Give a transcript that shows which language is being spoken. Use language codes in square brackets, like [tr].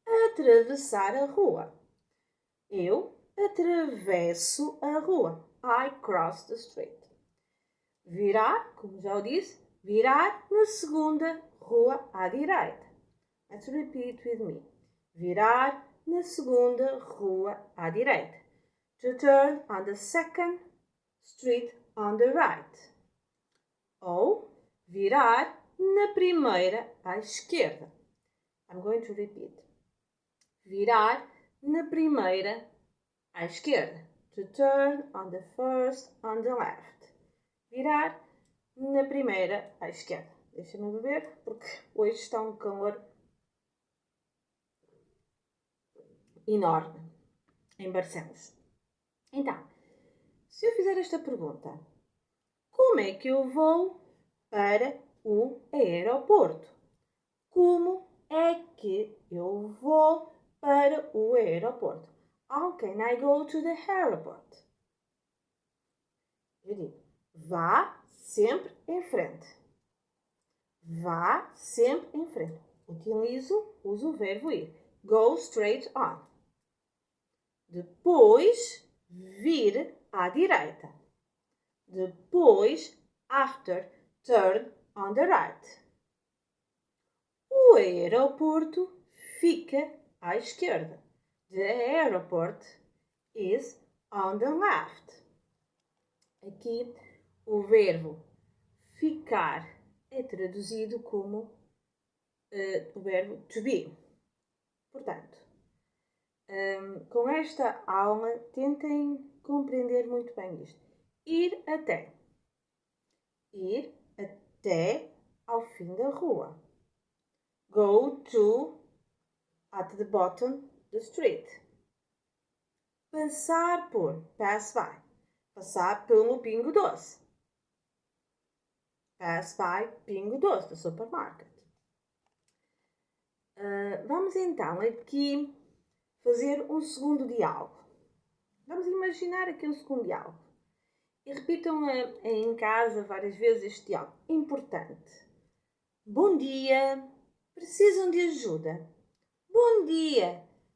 [pt] Atravessar a rua. Eu atravesso a rua. [en] I cross the street. [pt] Virar, como já o disse, virar na segunda rua à direita. [en] Let's repeat with me. [pt] Virar na segunda rua à direita. [en] To turn on the second street on the right. [pt] Ou virar na primeira à esquerda. [en] I'm going to repeat. [pt] Virar na primeira à esquerda. [en] To turn on the first on the left. [pt] Virar na primeira à esquerda. Deixa-me beber, porque hoje está um calor enorme em Barcelos. Então, se eu fizer esta pergunta, como é que eu vou para o aeroporto? Como é que eu vou para o aeroporto? [en] How can I go to the airport? [pt] Eu digo, vá sempre em frente. Vá sempre em frente. Uso o verbo ir. [en] Go straight on. [pt] Depois, vir à direita. [en] Depois, after, turn on the right. [pt] O aeroporto fica à esquerda. [en] The airport is on the left. [pt] Aqui o verbo ficar é traduzido como o verbo to be. Portanto, com esta aula, tentem compreender muito bem isto. Ir até. Ir até ao fim da rua. [en] Go to at the bottom the street. [pt] Passar por. [en] Pass by. [pt] Passar pelo Pingo Doce. [en] Pass by Pingo Doce, do supermarket. [pt] Vamos então aqui fazer um segundo diálogo. Vamos imaginar aqui um segundo diálogo. E repitam em casa várias vezes este diálogo. Importante. Bom dia. Precisam de ajuda? Bom dia.